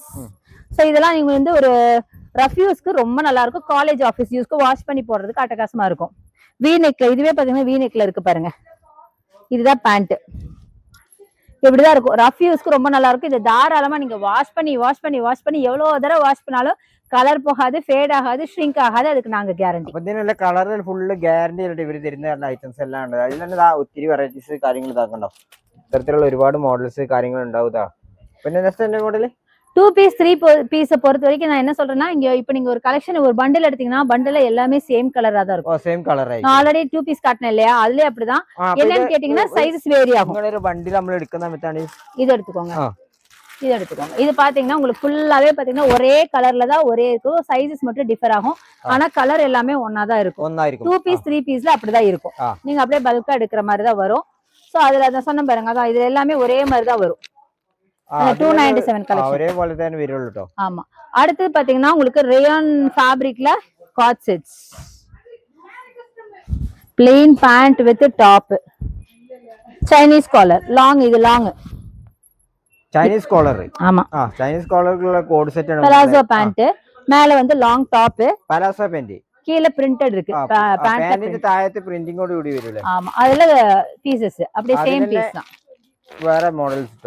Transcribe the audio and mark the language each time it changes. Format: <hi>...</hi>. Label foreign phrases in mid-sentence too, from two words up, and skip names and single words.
<ta>சோ இதெல்லாம் நீங்க வந்து ஒரு</ta> <en>rough use</en> <ta>ரொம்ப நல்லா இருக்கும்,</ta> <en>college office use</en> <ta>வாஷ் பண்ணி போடுறதுக்கு அட்டகாசமா இருக்கும். வி நெக்ல இதுவே பாத்தீங்கன்னா வி நெக்ல இருக்கு பாருங்க. இதுதான் பேண்ட், இப்படிதான் இருக்கும்.</ta> <en>rough use</en> <ta>ரொம்ப நல்லா இருக்கும். இது தாராளமா நீங்க வாஷ் பண்ணி எவ்வளவு தடவை வாஷ் பண்ணாலும்</ta> <ml>കളർ പോകാതെ ഫേഡ് ആകാതെ ഷ്രിങ്ക് ആകാതെ</ml> <ta>அதுக்கு நாங்க கேரண்டி.</ta> <ml>അപ്പോൾ ഇതിനുള്ള കളർ ഫുൾ ഗ്യാരണ്ടി ആയിട്ട് ഇവർ തരുന്ന ഐറ്റംസ് എല്ലാം ഉണ്ട്. അതിൽ തന്നെ ഒത്തിരി വെറൈറ്റീസ് കാര്യങ്ങൾ ഇതാക്കണ്ടോ, ഇത്തരത്തിലുള്ള ഒരുപാട് മോഡൽസ് കാര്യങ്ങൾ ഉണ്ടാവുക. പിന്നെ നെക്സ്റ്റ് என்ன മോഡൽ</ml> <ta>2 பீஸ் 3 பீஸ் பொறுத்த வரைக்கும் நான் என்ன சொல்றேன்னா, இங்க இப்போ நீங்க ஒரு கலெக்ஷன் ஒரு பண்டில் எடுத்தீங்கன்னா பண்டில் எல்லாமே</ta> <en>same colour</en> <ta>தான் இருக்கும்.</ta> <en>same colour</en> <ta>ஆயிடும். நான் ஆல்ரெடி 2 பீஸ் காட்டினேன் இல்லையா, அதுலயே அப்படிதான். என்னன்னு கேட்டீங்கன்னா</ta> <en>sizes vary</en> <ta>ஆகும்.</ta> <ml>உங்க ஒரு பண்டில் നമ്മൾ എടുക്കുന്ന മെത്താണ്</ml> <ta>இது எடுத்துக்கோங்க. இது எடுத்துக்கோங்க. இது பாத்தீங்கன்னா உங்களுக்கு ஃபுல்லாவே பாத்தீங்கன்னா ஒரே கலர்ல தான் ஒரே இருக்கும், சைஸஸ் மட்டும் டிஃபர் ஆகும். ஆனா கலர் எல்லாமே ஒண்ணா தான் இருக்கும். 2 பீஸ் 3 பீஸ்ல அப்படிதான் இருக்கும். நீங்க அப்படியே பல்கா எடுக்கிற மாதிரி தான் வரும். சோ அதுல அத சொன்ன பாருங்க, அதான் இது எல்லாமே ஒரே மாதிரி தான் வரும். 297 கலெக்ஷன் ஒரே போல தான் வருது ട്ടോ. ஆமா. அடுத்து பாத்தீங்கன்னா உங்களுக்கு</ta> <en>rayon fabric</en> <ta>காட் செட்ஸ்,</ta> <en>plain pant with top, Chinese collar, long,</en> <ta>இது லாங்</ta> <en>Chinese collar.</en> <ta>ஆமா,</ta> <en>Chinese collar coat set</en> <ta>ആണ്.</ta> <en>palazzo pant,</en> <ta>மேல வந்து</ta> <en>long top, palazzo pant,</en> <ta>கீழ பிரிண்டட் இருக்கு. பேண்ட்ல தாயத்து பிரிண்டிங்கோட கூடி வருது. ஆமா, அதுல பீசஸ் அப்படியே சேம் பீஸ் தான். வேற மாடல்ஸ் ട്ടോ.</ta>